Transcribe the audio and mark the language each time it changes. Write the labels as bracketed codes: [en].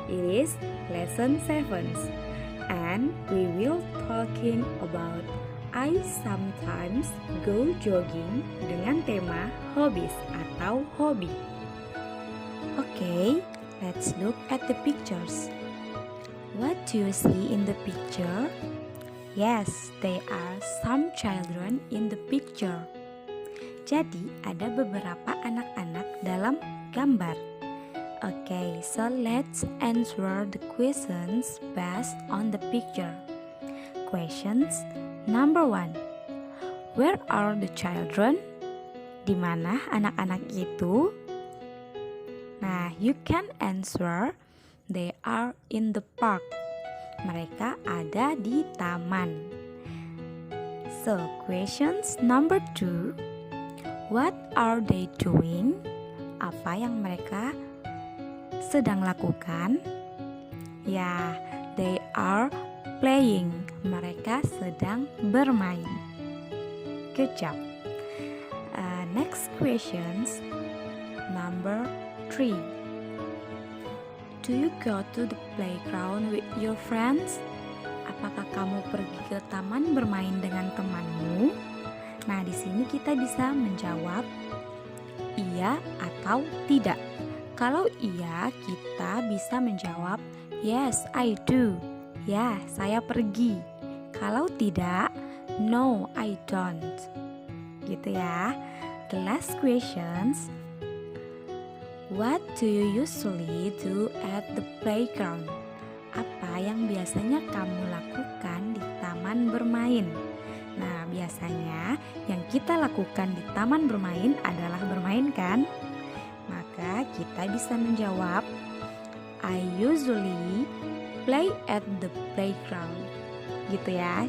[en] It is lesson 7. And we will talking about I sometimes go jogging [id] dengan tema [en] hobbies [id] atau hobi. [en] Okay, let's look at the pictures. What do you see in the picture? Yes, there are some children in the picture. [id] Jadi, ada beberapa anak-anak dalam gambar. [en] Okay, so let's answer the questions based on the picture. Questions number 1. Where are the children? [id] Di mana anak-anak itu? Nah, [en] you can answer they are in the park. [id] Mereka ada di taman. [en] So, questions number 2. What are they doing? [id] Apa yang mereka sedang lakukan? [en] Ya, they are playing. [id] Mereka sedang bermain. [en] Good job. Next questions number 3. Do you go to the playground with your friends? [id] Apakah kamu pergi ke taman bermain dengan temanmu? Nah, di sini kita bisa menjawab iya atau tidak. Kalau iya, kita bisa menjawab [en] yes, I do. [id] Ya, saya pergi. Kalau tidak, [en] no, I don't. [id] Gitu ya. [en] The last questions. What do you usually do at the playground? [id] Apa yang biasanya kamu lakukan di taman bermain? Nah, biasanya yang kita lakukan di taman bermain adalah bermain kan? Maka kita bisa menjawab [en] I usually play at the playground. [id] Gitu ya.